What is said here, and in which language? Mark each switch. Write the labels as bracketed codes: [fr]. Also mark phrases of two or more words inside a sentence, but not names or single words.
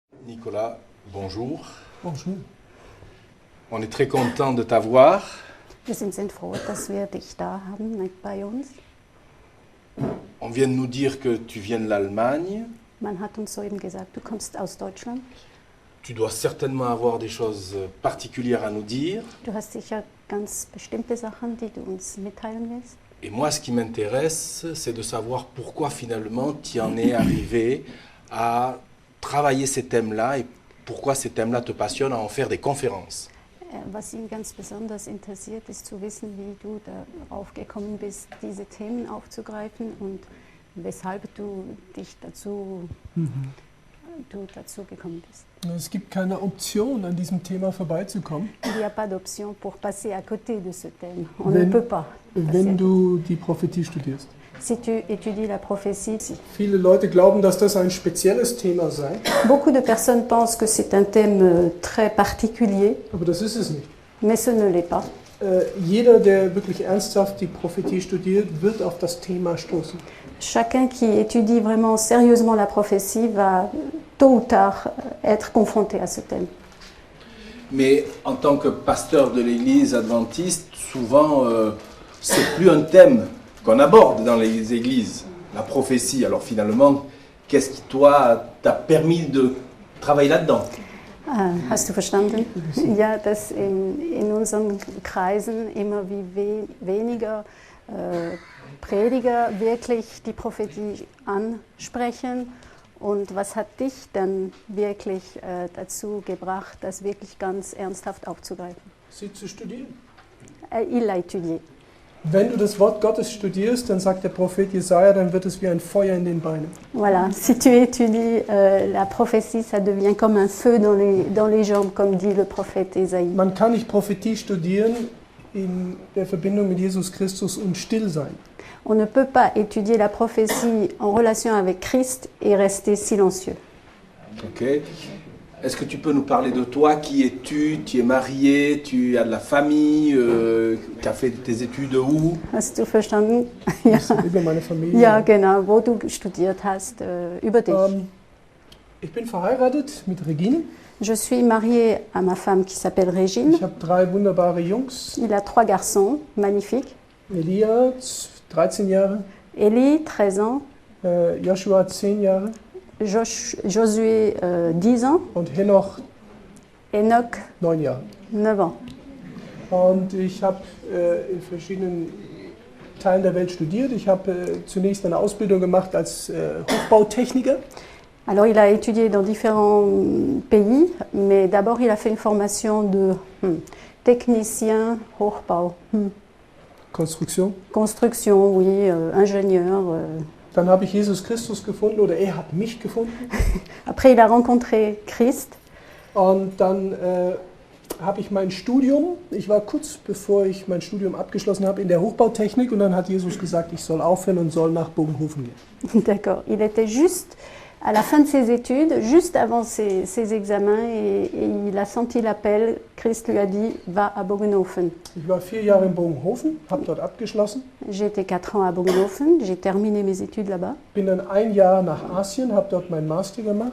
[fr] Nicolas, bonjour. Bonjour. On est très content de t'avoir. [de] Wir sind froh, dass wir dich da haben bei uns. [fr] On vient de nous dire que tu viens de l'Allemagne. [de] Man hat uns soeben gesagt, du kommst aus Deutschland. [fr] Tu dois certainement avoir des choses particulières à nous dire. [de] Du hast sicher ganz bestimmte Sachen, die du uns mitteilen willst. [fr] Et moi, ce qui m'intéresse, c'est de savoir pourquoi finalement tu en es arrivé à travailler ces thèmes-là et pourquoi ces thèmes-là te passionnent à en faire des conférences. [de] Was ihn ganz besonders interessiert, ist zu wissen, wie du darauf gekommen bist, diese Themen aufzugreifen und weshalb du dazu gekommen bist. Es gibt keine Option, an diesem Thema vorbeizukommen. [fr] Il n'y a pas d'option pour passer à côté de ce thème. On ne peut pas. [de] Wenn du die Prophetie studierst. [fr] Si tu étudies la prophétie, [de] Viele Leute glauben, dass das ein spezielles Thema sei, [fr] beaucoup de personnes pensent que c'est un thème très particulier, [de] aber das ist es nicht. [fr] mais ce ne l'est pas. [de] Jeder, der wirklich ernsthaft die Prophetie studiert, wird auf das Thema stoßen. [fr] Chacun qui étudie vraiment sérieusement la prophétie va tôt ou tard être confronté à ce thème. Mais en tant que pasteur de l'église adventiste, souvent, c'est plus un thème qu'on aborde dans les églises, la prophétie. Alors finalement, qu'est-ce qui, toi, t'a permis de travailler là-dedans? [de] Hast du verstanden? Ja, dass in unseren Kreisen immer wie weniger Prediger wirklich die Prophetie ansprechen. Und was hat dich dann wirklich dazu gebracht, das wirklich ganz ernsthaft aufzugreifen? Sie zu studieren. [fr] Il l'a étudié. [de] Wenn du das Wort Gottes studierst, dann sagt der Prophet Jesaja, dann wird es wie ein Feuer in den Beinen. [fr] Voilà, si tu étudies la prophétie, ça devient comme un feu dans les jambes, comme dit le prophète Ésaïe. [de] Man kann nicht Prophetie studieren in der Verbindung mit Jesus Christus und still sein. [fr] On ne peut pas étudier la prophétie en relation avec Christ et rester silencieux. Ok. Est-ce que tu peux nous parler de toi? Qui es-tu? Tu es marié? Tu as de la famille? Tu as fait tes études où? [de] Hast du verstanden? Ja. Über meine Familie. Ja, genau, wo du studiert hast, über dich. Ich bin verheiratet mit Regine. [fr] Je suis mariée à ma femme qui s'appelle Régine. [de] Ich habe 3 wunderbare Jungs. [fr] Il a 3 garçons, magnifiques. [de] Elia, 13 Jahre. [fr] Élie, 13 ans. [de] Joshua, 10 Jahre. [fr] Josué, 10 ans. [de] Und Henoch, Enoch, 9 Jahre. [fr] 9 ans. [de] Und ich habe in verschiedenen Teilen der Welt studiert. Ich habe zunächst eine Ausbildung gemacht als Hochbautechniker. [fr] Alors il a étudié dans différents pays, mais d'abord il a fait une formation de technicien Hochbau. [de] Konstruktion. [fr] Construction, oui, ingénieur. [de] Dann habe ich Jesus Christus gefunden oder er hat mich gefunden. [fr] Après il a rencontré Christ. [de] Und dann habe ich mein Studium, ich war kurz bevor ich mein Studium abgeschlossen habe in der Hochbautechnik und dann hat Jesus gesagt, ich soll aufhören und soll nach Bogenhofen gehen. [fr] D'accord, il était juste à la fin de ses études, juste avant ses examens et il a senti l'appel. Christ lui a dit, va à Bogenhofen. [de] Ich war 4 Jahre in Bogenhofen, habe dort abgeschlossen. [fr] J'ai été 4 ans à Bogenhofen, j'ai terminé mes études là-bas. [de] Bin dann 1 Jahr nach Asien, habe dort meinen Master gemacht.